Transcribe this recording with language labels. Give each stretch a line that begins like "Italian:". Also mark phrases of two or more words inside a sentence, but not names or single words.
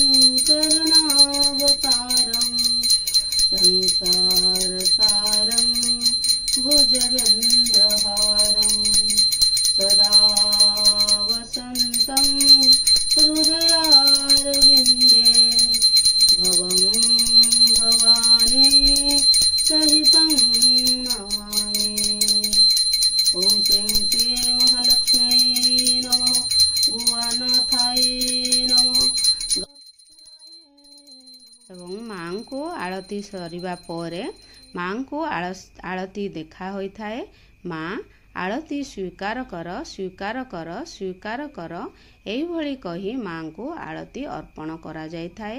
Sanskrit: करुणावतारं संसारसारं भुजगेन्द्रहारं सदा वसन्तं हृदयारविन्दे भवं भवानी सहितं नमामि। ओम श्रीं श्री महालक्ष्मी नमः, भुवनाथाय नमः।
Odia: ଏବଂ ମାଙ୍କୁ ଆଳତି ସରିବା ପରେ ମାଙ୍କୁ ଆଳତି ଦେଖା ହୋଇଥାଏ। ମା ଆଳତି ସ୍ୱୀକାର କର, ସ୍ୱୀକାର କର, ସ୍ୱୀକାର କର, ଏହିଭଳି କହି ମାଙ୍କୁ ଆଳତି ଅର୍ପଣ କରାଯାଇଥାଏ।